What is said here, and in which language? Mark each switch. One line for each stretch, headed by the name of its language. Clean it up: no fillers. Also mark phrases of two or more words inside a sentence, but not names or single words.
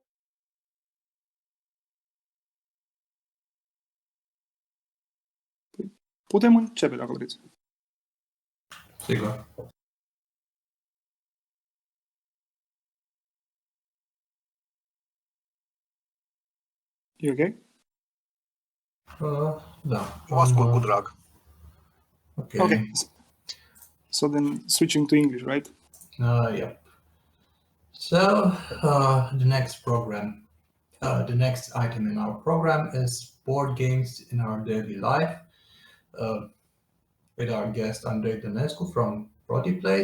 Romanian: Putem începe dacă vreți. Sigur. E ok? Da. O ascult cu drag.
English: Okay. So then switching to English, right? Yep. So the next item in our program is board games in our daily life, with our guest Andrei Dănescu from Proti.